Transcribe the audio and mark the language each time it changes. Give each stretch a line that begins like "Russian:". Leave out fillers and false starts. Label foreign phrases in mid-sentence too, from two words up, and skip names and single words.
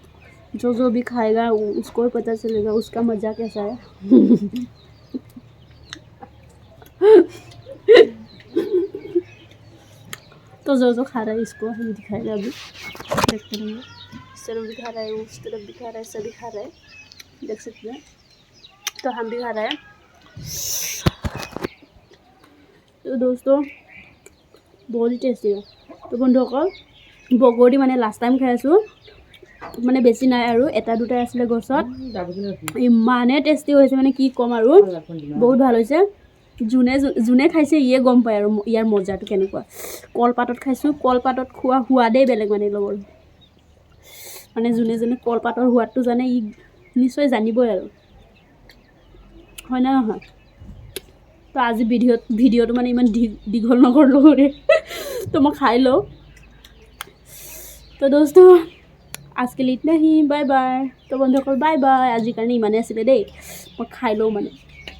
Hindi: जो भी खाएगा उसको ही पता चलेगा उसका मज़ा कैसा है तो जो खा रहा है इसको हम दिखाएगा अभी, देखते रहेंगे। इस तरफ भी खा रहा है, उस तरफ भी खा रहा है, सभी खा रहा है, देख सकते हैं। तो हम भी खा रहे हैं। तो दोस्तों बहुत ही टेस्टी है।
Assamese: तो বন্ধুসকল বগৰী মানে
English: last time
Assamese: খাই আছোঁ, মানে বেছি নাই আৰু এটা দুটাই আছিলে গছত। ইমানে টেষ্টি হৈছে মানে কি ক'ম আৰু, বহুত ভাল হৈছে। যোনে খাইছে ইয়ে গম পায় আৰু ইয়াৰ মজাটো কেনেকুৱা। কলপাতত খাইছোঁ, কলপাতত খোৱা সোৱাদেই বেলেগ মানে লগৰ। মানে যোনে কলপাতৰ সোৱাদটো জানে ই নিশ্চয় জানিবই আৰু, হয় না নহয়? তো আজি ভিডিঅ'টো মানে ইমান দীঘল নকৰিলোঁ তো মই খাই লওঁ।
Hindi: तो दोस्तों आज के लिए इतना ही,
English: bye bye.
Hindi: तो बंधुসকল
English: bye bye.
Assamese: আজি কাৰণে ইমানে আছিলে দেই, মই খাই লওঁ মানে।